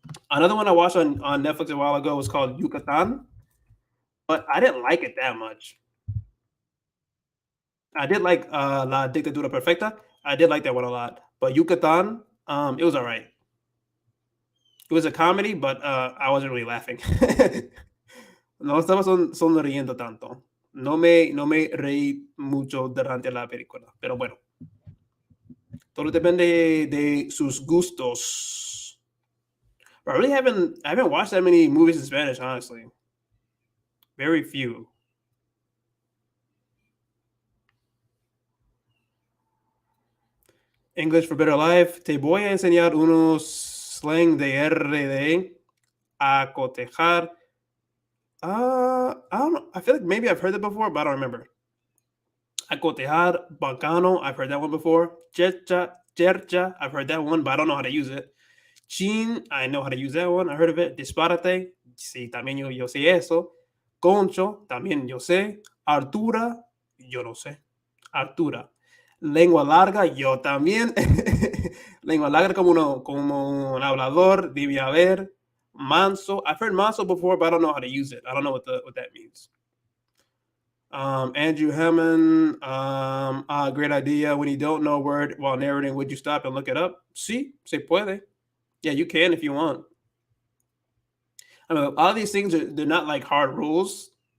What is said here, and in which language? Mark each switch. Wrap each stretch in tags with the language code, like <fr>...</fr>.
<en>Another one I watched on Netflix a while ago was called Yucatan, but I didn't like it that much. I did like La Dictadura Perfecta. I did like that one a lot. But Yucatan, it was all right. It was a comedy, but I wasn't really laughing.</en> <es>No estaba sonriendo tanto. No me reí mucho durante la película. Pero bueno, todo depende de sus gustos.</es> <en>But I haven't watched that many movies in Spanish, honestly. Very few. English for Better Life.</en> <es>Te voy a enseñar unos slang de RD a cotejar.</es> <en>I don't know. I feel like maybe I've heard it before, but I don't remember. Acotejar, bacano, I've heard that one before. Chercha, I've heard that one, but I don't know how to use it. Chin, I know how to use that one. I heard of it.</en> <es>Disparate, sí, también yo sé eso. Concho, también yo sé. Artura, yo no sé. Artura. Lengua larga, yo también. Lengua larga como un hablador, debe haber.</es> <en>Manso, I've heard manso before, but I don't know how to use it. I don't know what that means. Andrew Hammond, great idea. When you don't know a word while narrating, would you stop and look it up?</en> <es>Sí, se puede.</es> <en>Yeah, you can if you want. I mean, all these things they're not like hard rules.</en>